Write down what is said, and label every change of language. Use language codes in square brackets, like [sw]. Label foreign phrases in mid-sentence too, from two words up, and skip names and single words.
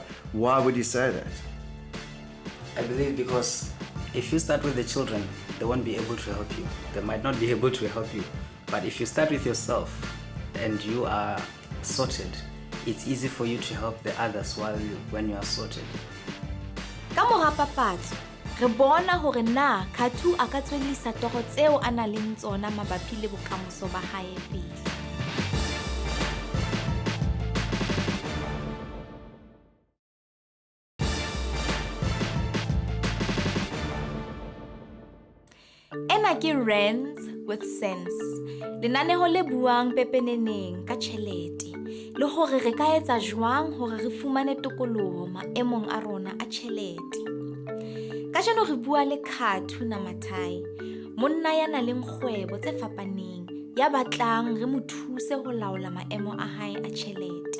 [en] Why would he say that? I believe because if you start with the children, they won't be able to help you. They might not be able to help you. But if you start with yourself and you are sorted, it's easy for you to help the others when you are sorted. [st] Ka mora papatso, re bona hore na Khathu a ka tswellisa toro tseo a nang le tsona mabapi le bokamoso ba hae pele. Ena ke Rands with sense. Lenaneo le buang pepeneneng ka tjhelete le hore re ka etsa jwang hore re fumane tokoloho maemong a rona a tjhelete. Kajeno re bua le Khathu Nematai, monna ya nang le kgwebo tse fapaneng, ya batlang re mo thuse ho laola maemo a hae a tjhelete.